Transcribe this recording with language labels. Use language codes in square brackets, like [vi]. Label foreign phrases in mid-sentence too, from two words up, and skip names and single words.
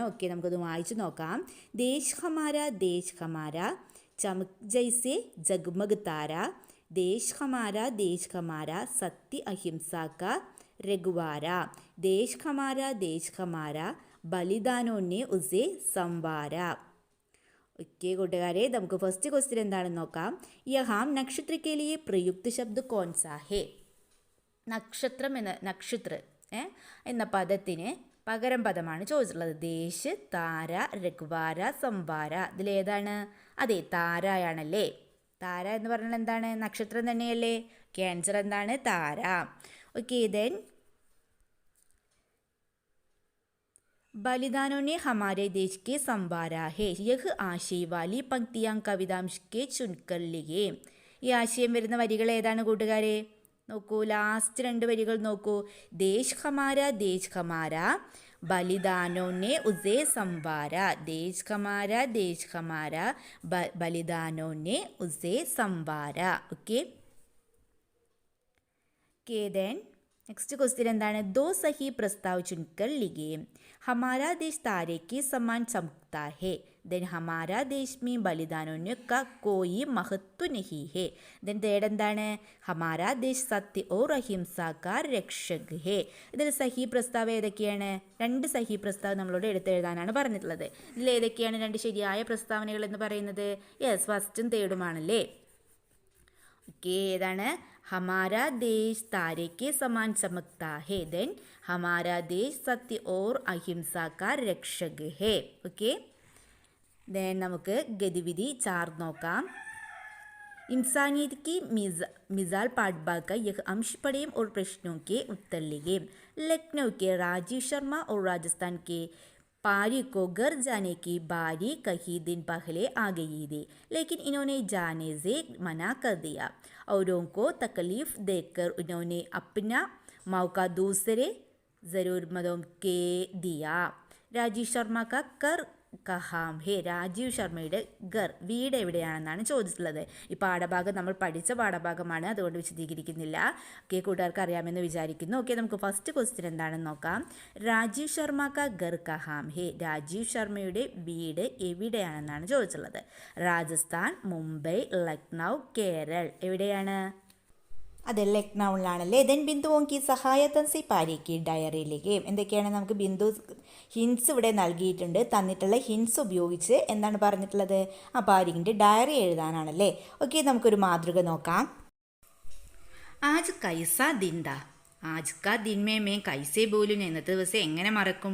[ml] ഓക്കെ, നമുക്കത് വായിച്ചു നോക്കാം. [hi] देश हमारा देश हमारा चमक जैसे जगमग तारा, देश हमारा सत्य अहिंसा का रघुवर, देश हमारा बलिदानों ने उसे संवारा. [ml] ഓക്കെ കൂട്ടുകാരെ, നമുക്ക് [en] first question [ml] എന്താണെന്ന് നോക്കാം. [hi] यहाँ नक्षत्र के लिए प्रयुक्त शब्द कौन सा है. [ml] നക്ഷത്രം എന്ന പദത്തിന് പകരം പദമാണ് ചോദിച്ചിട്ടുള്ളത്. ദേശ്, താര, രഘുവാര, സംവാര. ഇതിലേതാണ്? അതെ, താരയാണല്ലേ. താര എന്ന് പറഞ്ഞാൽ എന്താണ്? നക്ഷത്രം തന്നെയല്ലേ. ആൻസർ എന്താണ്? താര. ഓക്കെ, ദെൻ [hi] बलिदानों ने हमारे देश के संवारा है. यह आशय वाली पंक्तियां कवितांश के चुनकर लिए. [ml] ഈ ആശയം വരുന്ന വരികൾ ഏതാണ് കൂട്ടുകാരെ? നോക്കൂ, ലാസ്റ്റ് 2 വരികൾ നോക്കൂ. [hi] देश हमारा बलिदानों ने उसे संवारा. देश हमारा बलिदानों ने उसे संवारा. [ml] ഓക്കെ, ദെൻ [en] next question [ml] എന്താണ്? [hi] दो सही प्रस्ताव चुनकर लिखिए. हमारा देश तारे के समान चमकता है. देन हमारा देश में बलिदानों का कोई महत्व नहीं है. [ml] ദെൻ തേർഡ് എന്താണ്? [hi] हमारा देश सत्य और अहिंसा का रक्षक है. [ml] ഇതിൽ [hi] सही प्रस्ताव [ml] ഏതൊക്കെയാണ്? 2 [hi] सही प्रस्ताव [ml] നമ്മളോട് എടുത്തെഴുതാനാണ് പറഞ്ഞിട്ടുള്ളത്. ഇതിൽ ഏതൊക്കെയാണ് 2 ശരിയായ പ്രസ്താവനകൾ എന്ന് പറയുന്നത്? യെസ്, ഫസ്റ്റും തേർഡുമാണല്ലേ. ഓക്കെ, ഏതാണ്? [hi] हमारा देश तारे के समान चमकता है. देन हमारा देश सत्य और अहिंसा का रक्षक है. [en] okay, then [ml] നമുക്ക് ഗതിവിധി 4 നോക്കാം. [hi] इंसानियत की मिसाल पाठबाग का यह अंश पढ़ें और प्रश्नों के उत्तर लिखें. लखनऊ के राजीव शर्मा और राजस्थान के पारी को घर जाने की बारी कई दिन पहले आ गई थी, लेकिन इन्होंने जाने से मना कर दिया. औरों को तकलीफ देकर उन्होंने अपना मौका दूसरे ज़रूरतमंदों के दिया. രാജീവ് ശർമ്മ का कर कहाँ है. [ml] രാജീവ് ശർമ്മയുടെ ഘർ, വീട് എവിടെയാണെന്നാണ് ചോദിച്ചിട്ടുള്ളത്. ഈ പാഠഭാഗം നമ്മൾ പഠിച്ച പാഠഭാഗമാണ്, അതുകൊണ്ട് വിശദീകരിക്കുന്നില്ല. ഓക്കെ, കൂട്ടുകാർക്ക് അറിയാമെന്ന് വിചാരിക്കുന്നു. ഓക്കെ, നമുക്ക് [en] first question [ml] എന്താണെന്ന് നോക്കാം. [hi] രാജീവ് ശർമ്മ का घर कहाँ है. [ml] രാജീവ് ശർമ്മയുടെ വീട് എവിടെയാണെന്നാണ് ചോദിച്ചിട്ടുള്ളത്. രാജസ്ഥാൻ, മുംബൈ, ലക്നൗ, കേരൾ. എവിടെയാണ്? അതെ, ലക്നൗവിലാണല്ലേ. [hi] ദെൻ ബിന്ദുവോं की सहायता से पारी की डायरी लिखें. [ml] എന്തൊക്കെയാണ്? നമുക്ക് ബിന്ദു ഹിൻസ് ഇവിടെ നൽകിയിട്ടുണ്ട്. തന്നിട്ടുള്ള ഹിൻസ് ഉപയോഗിച്ച് എന്താണ് പറഞ്ഞിട്ടുള്ളത്? പാരിക്കിൻ്റെ ഡയറി എഴുതാനാണല്ലേ. ഓക്കെ, നമുക്കൊരു മാതൃക നോക്കാം. [hi] आज कैसा दिन था. आज का दिन में मैं कैसे बोलूँ [ml] എന്നത്തെ ദിവസം എങ്ങനെ മറക്കും?